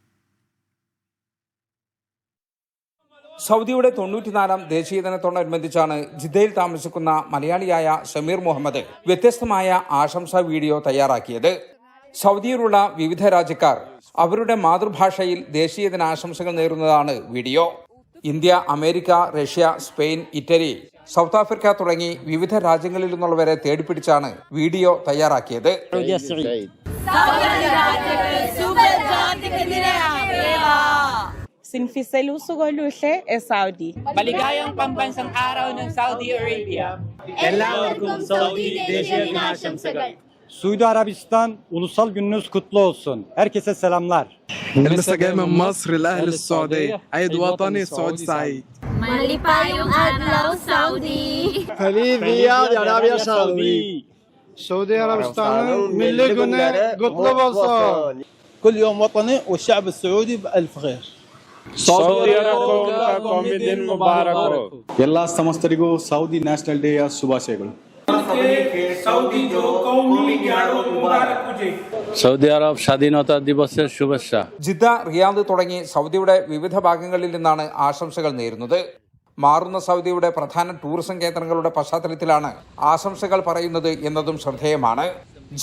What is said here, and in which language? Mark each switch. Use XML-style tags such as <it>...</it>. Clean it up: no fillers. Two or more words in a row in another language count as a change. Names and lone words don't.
<ml>സൗദിയുടെ 94-ാം ദേശീയ ദിനത്തോടനുബന്ധിച്ചാണ് ജിദ്ദയിൽ താമസിക്കുന്ന മലയാളിയായ ഷമീർ മുഹമ്മദ് വ്യത്യസ്തമായ ആശംസാ വീഡിയോ തയ്യാറാക്കിയത്. സൗദിയിലുള്ള വിവിധ രാജ്യക്കാർ അവരുടെ മാതൃഭാഷയിൽ ദേശീയ ദിനാശംസകൾ നേരുന്നതാണ് വീഡിയോ. ഇന്ത്യ, അമേരിക്ക, റഷ്യ, സ്പെയിൻ, ഇറ്റലി, സൗത്ത് ആഫ്രിക്ക തുടങ്ങി വിവിധ രാജ്യങ്ങളിൽ നിന്നുള്ളവരെ തേടിപ്പിടിച്ചാണ് വീഡിയോ തയ്യാറാക്കിയത്. Sinfiseluso Golushe e Saudi.</ml> <tl>Maligayang pambansang araw ng Saudi Arabia.</tl> <ml>എല്ലാവർക്കും സൗദി ദേശീയ ദിനാശംസകൾ.</ml> <tr>Suudi Arabistan Ulusal Gününüz kutlu olsun. Herkese selamlar.</tr> <ar>لسه جاي من مصر لأهل السعودية. عيد وطني سعود سعيد.</ar> <ceb>Malipayong adlaw Saudi.</ceb> <es>Feliz Día de Arabia Saudi.</es> <tr>Suudi Arabistan'ın milli günü kutlu olsun.</tr> <ar>كل يوم وطني والشعب السعودي بألف خير.</ar> <kn>ಎಲ್ಲ ಸಮಸ್ತರಿಗೂ ಸೌದಿ</kn> <en>National Day</en> <kn>ಶುಭಾಶಯಗಳು.</kn> <ml>സൗദി അറബ് സ്വാധീനതാ ദിവസ ശുഭേച്ഛ. ജിദ്ദ, റിയാദ് തുടങ്ങി സൗദിയുടെ വിവിധ ഭാഗങ്ങളിൽ നിന്നാണ് ആശംസകൾ നേരുന്നത്. മാറുന്ന സൗദിയുടെ പ്രധാന ടൂറിസം കേന്ദ്രങ്ങളുടെ പശ്ചാത്തലത്തിലാണ് ആശംസകൾ പറയുന്നത് എന്നതും ശ്രദ്ധേയമാണ്.</ml>